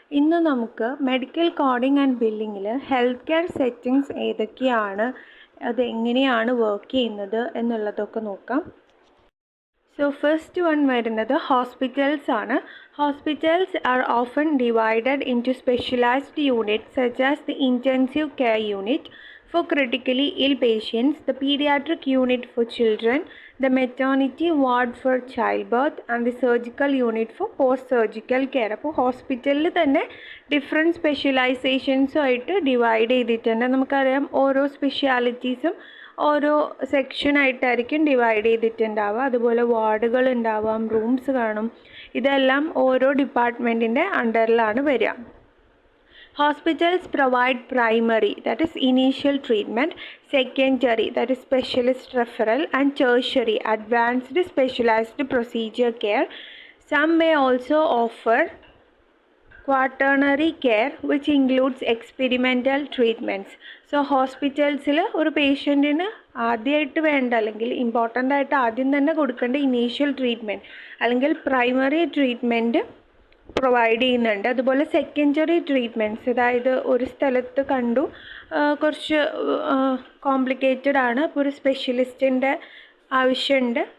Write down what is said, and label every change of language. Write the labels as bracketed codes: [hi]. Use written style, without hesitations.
[ml] ഇന്ന് നമുക്ക് medical coding and ബില്ലിങ്ങിൽ health care settings ഏതൊക്കെയാണ്, അത് എങ്ങനെയാണ് വർക്ക് ചെയ്യുന്നത് എന്നുള്ളതൊക്കെ നോക്കാം. സോ ഫസ്റ്റ് വൺ വരുന്നത് ഹോസ്പിറ്റൽസ് ആണ്. [en] Hospitals are often divided into specialised units such as the intensive care unit for critically ill patients, the pediatric unit for children, the maternity ward for childbirth and the surgical unit for post-surgical care. [ml] അപ്പോൾ ഹോസ്പിറ്റലിൽ തന്നെ different സ്പെഷ്യലൈസേഷൻസും ആയിട്ട് divide ചെയ്തിട്ടുണ്ട്. നമുക്കറിയാം ഓരോ സ്പെഷ്യാലിറ്റീസും ഓരോ സെക്ഷനായിട്ടായിരിക്കും divide ചെയ്തിട്ടുണ്ടാവുക. അതുപോലെ വാർഡുകൾ ഉണ്ടാവാം, റൂംസ് കാണും. ഇതെല്ലാം ഓരോ ഡിപ്പാർട്ട്മെൻറ്റിൻ്റെ അണ്ടറിലാണ് വരിക. [en] Hospitals provide primary, that is initial treatment, secondary, that is specialist referral, and tertiary, advanced specialized procedure care. Some may also offer quaternary care, which includes experimental treatments. [ml] So ഹോസ്പിറ്റൽസിൽ ഒരു പേഷ്യൻറ്റിന് ആദ്യമായിട്ട് വേണ്ട അല്ലെങ്കിൽ ഇമ്പോർട്ടൻ്റ് ആയിട്ട് ആദ്യം തന്നെ കൊടുക്കേണ്ട ഇനീഷ്യൽ ട്രീറ്റ്മെൻറ്റ് അല്ലെങ്കിൽ primary treatment provide ചെയ്യുന്നുണ്ട്. അതുപോലെ സെക്കൻഡറി ട്രീറ്റ്മെൻറ്റ്സ്, അതായത് ഒരു സ്ഥലത്ത് കണ്ടു കുറച്ച് കോംപ്ലിക്കേറ്റഡ് ആണ്, അപ്പോൾ ഒരു സ്പെഷ്യലിസ്റ്റിൻ്റെ ആവശ്യമുണ്ട്.